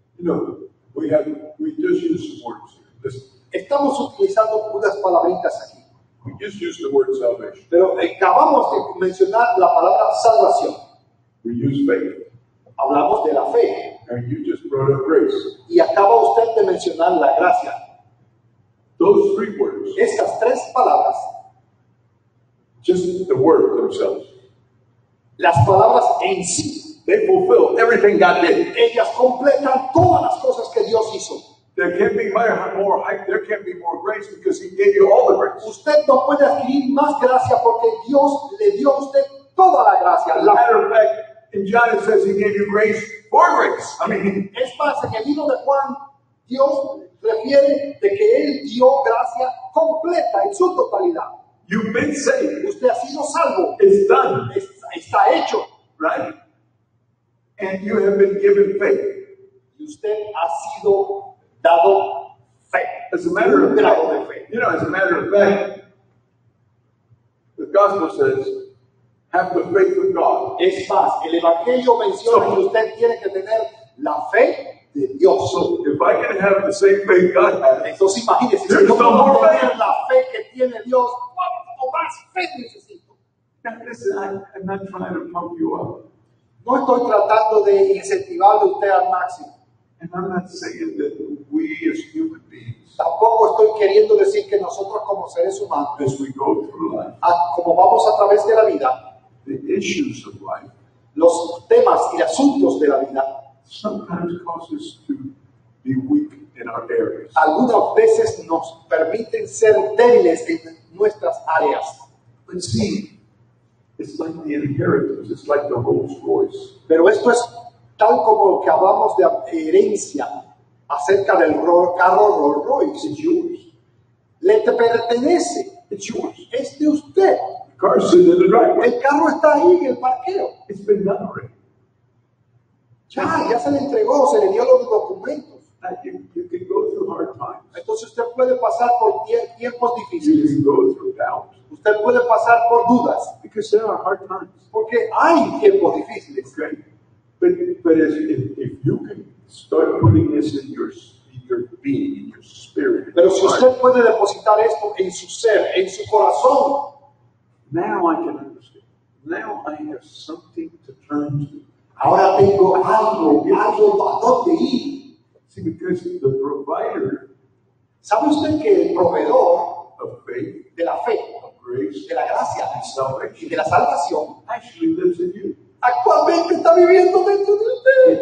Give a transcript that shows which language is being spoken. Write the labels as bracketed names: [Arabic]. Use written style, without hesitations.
[English] You know, we just use some words here. Listen, [Spanish] Estamos utilizando unas palabritas aquí. [English] we just use the word salvation. [Spanish] Pero acabamos de mencionar la palabra salvación. [English] We use faith. [Spanish] Hablamos de la fe. [English] And you just brought up grace. [Spanish] Y acaba usted de mencionar la gracia. [English] Those three words, [Spanish] Estas tres palabras, [English] just the word themselves, [Spanish] las palabras en sí, [English] they fulfill everything God did. [Spanish] ellas completan todas las cosas que Dios hizo. [English] There can't be more hype. There can't be more grace because He gave you all the grace. [Spanish] Usted no puede adquirir más gracia porque Dios le dio a usted toda la gracia. [English] As a matter of fact, in John it says He gave you grace for grace. I mean, [Spanish] Es más, en el libro de Juan, Dios refiere de que Él dio gracia completa en su totalidad. [English] you've been saved. [Spanish] Usted ha sido salvo. [English] It's done, [Spanish] Está hecho. [English] right? And you have been given faith. [Spanish] Y usted ha sido dado fe. [English] As a matter of [Spanish] grado de [English] fact, [Spanish] fe. [English] you know, as a matter of fact, the gospel says, have the faith of God. [Spanish] Es más, el Evangelio menciona que usted tiene que tener la fe de Dios. [English] So if I can have the same faith God has, [Spanish] Entonces imagínese, si [English] There's [Spanish] yo no puedo [English] more [Spanish] tener [English] faith. [Spanish] la fe que tiene Dios, ¿cuánto más fe necesito? [English] now listen, I'm not trying to pump you up. [Spanish] No estoy tratando de incentivarle a usted al máximo. [English] And I'm not saying that we as human beings, [Spanish] Tampoco estoy queriendo decir que nosotros como seres humanos, [English] as we go through life, [Spanish] como vamos a través de la vida, [English] the issues of life [Spanish] los temas y asuntos de la vida, [English] sometimes cause us to be weak in our areas. [Spanish] algunas veces nos permiten ser débiles en nuestras áreas. [English] But see, it's like the inheritance, it's like the Rolls Royce. [Spanish] Pero esto es tal como lo que hablamos de herencia acerca del carro Rolls Royce. [English] It's yours. [Spanish] Le pertenece, [English] It's yours. [Spanish] es de usted. [English] The car's sitting in the driveway. [Spanish] El carro está ahí en el parqueo. [English] It's been done already. [Spanish] Ya se le entregó, se le dio los documentos. [English] Now, you can go through hard times. [Spanish] Entonces usted puede pasar por tiempos [English] You [Spanish] difíciles. [English] can go through doubt. [Spanish] Usted puede pasar por dudas, [English] Because there are hard times. [Spanish] porque hay tiempos difíciles. [English] Okay? But if you can start putting this in your being, in your spirit, [Spanish] Pero si usted puede depositar esto en su ser, en su corazón, [English] now I can understand. Now I have something to turn to. [Spanish] ahora tengo algo a dónde ir. [English] See, because the provider [Spanish] ¿Sabe usted que el proveedor [English] of faith, [Spanish] de la fe, [English] of grace, [Spanish] de la gracia [English] and [Spanish] y [English] salvation [Spanish] de la salvación [English] actually lives in you. [Spanish] actualmente está viviendo dentro de usted?